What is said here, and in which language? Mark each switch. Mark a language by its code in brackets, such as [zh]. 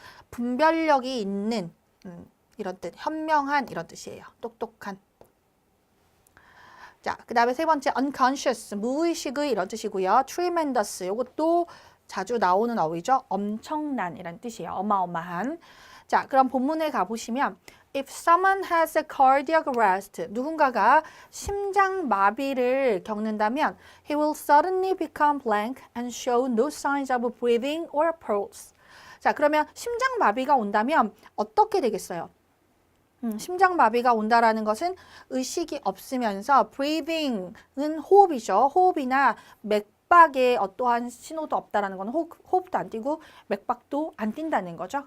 [ko] 분별력이 있는 이런 뜻, 현명한 이런 뜻이에요. 똑똑한. 자, 그 다음에 세 번째 unconscious, 무의식의 이런 뜻이고요. tremendous, 이것도 자주 나오는 어휘죠. 엄청난 이란 뜻이에요. 어마어마한. 자, 그럼 본문에 가보시면 [en] if someone has a cardiac arrest, [ko] 누군가가 심장마비를 겪는다면 [en] he will suddenly become blank and show no signs of breathing or pulse. [ko] 자, 그러면 심장마비가 온다면 어떻게 되겠어요? 심장마비가 온다라는 것은 의식이 없으면서 breathing은 호흡이죠. 호흡이나 맥박에 어떠한 신호도 없다라는 건 호흡도 안 뛰고 맥박도 안 뛴다는 거죠.